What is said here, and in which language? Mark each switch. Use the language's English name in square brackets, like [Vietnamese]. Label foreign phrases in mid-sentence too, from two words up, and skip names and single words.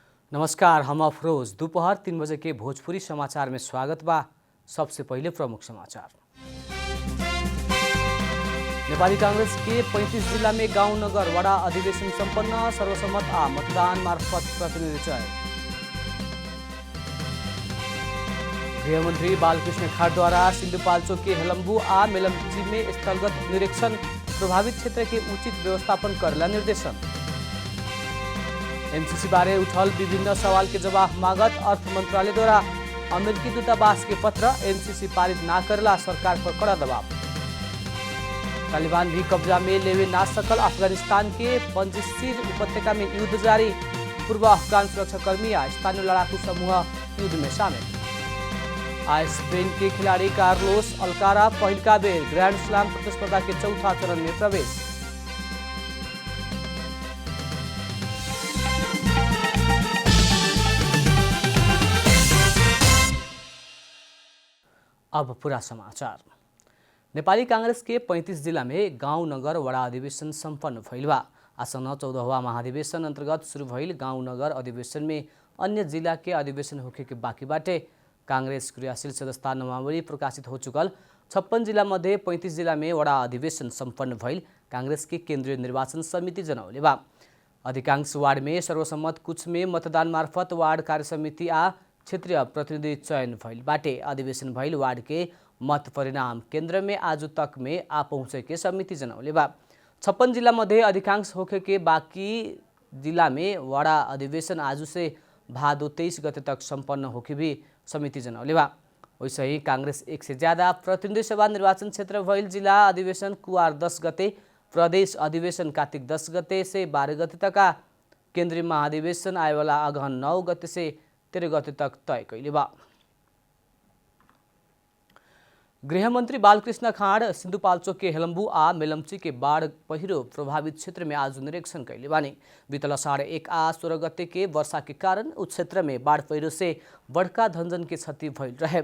[Bhojpuri] नमस्कार, हम अफरोज। दोपहर 3 बजे के भोजपुरी समाचार में स्वागत बा। सबसे पहले प्रमुख समाचार। नेपाली कांग्रेस के 35 जिला में गांव नगर वडा अधिवेशन संपन्न, सर्वसम्मत आ मतदान मार्फत प्रतिनिधि चयन। गृहमंत्री बालकृष्ण खाड़द्वारा सिन्धुपाल्चोक के हेलम्बू आ मेलम्ची में स्थलगत निरीक्षण, प्रभावित क्षेत्र के उचित व्यवस्थापन करेला निर्देशन। एमसीसी बारे उठल विभिन्न सवाल के जवाब मागत अर्थ मंत्रालय द्वारा अमेरिकी दूतावास के पत्र, एमसीसी पारित ना करेला सरकार पर कड़ा दबाव। तालिबान भी कब्जा में लेवे ना सकल अफगानिस्तान के पंजशीर उपत्यका में युद्ध जारी, पूर्व अफगान सुरक्षाकर्मी या स्थानीय लड़ाकू समूह युद्ध में शामिल। आज स्पेन के खिलाड़ी कार्लोस अल्कारा पहिलका बेर ग्रैंड स्लैम प्रतिस्पर्धा के चौथा चरण में प्रवेश। अब पूरा समाचार। नेपाली कांग्रेस के 35 जिला में गांव नगर वडा अधिवेशन संपन्न भइल बा। आसन्न 14वां महाधिवेशन अंतर्गत शुरू भइल गांव नगर अधिवेशन में अन्य जिला के अधिवेशन होखे के बाकी बाटे। कांग्रेस क्रियाशील सदस्यता नामावली प्रकाशित हो चुकल 56 जिला मध्ये 35 जिला में वडा अधिवेशन संपन्न भइल कांग्रेस के केंद्रीय निर्वाचन समिति जनौले बा। अधिकांश वार्ड में सर्वसम्मत, कुछ में मतदान मार्फत वार्ड कार्य समिति आ क्षेत्रीय प्रतिनिधि चयन भइल बाटे। अधिवेशन भइल वार्ड के मत परिणाम केंद्र में आज तक में आ पहुँचे के समिति जनौले बा। 56 जिला मध्ये अधिकांश होखे के बाकी जिला में वडा अधिवेशन आज से भादो 23 गते तक संपन्न होके भी समिति जनौले बा। वैसे ही कांग्रेस 1 से ज्यादा प्रतिनिधि सभा निर्वाचन क्षेत्र भइल जिला अधिवेशन कुवार 10 गते, प्रदेश अधिवेशन कार्तिक 10 गते से 12 गते तक, केंद्रीय महाधिवेशन आएवाला अगहन 9 गते से 13 गते तक तय कैले बा। गृहमंत्री बालकृष्ण खाड़ सिन्धुपाल्चोक के हेलम्बू आ मेलम्ची के बाढ़ पहिरो प्रभावित क्षेत्र में आज निरीक्षण कैले बानी। बीतल 1.5 आ 16 गते के वर्षा के कारण उस क्षेत्र में बाढ़ पहिरो से बड़का धनजन के क्षति भइल रहे।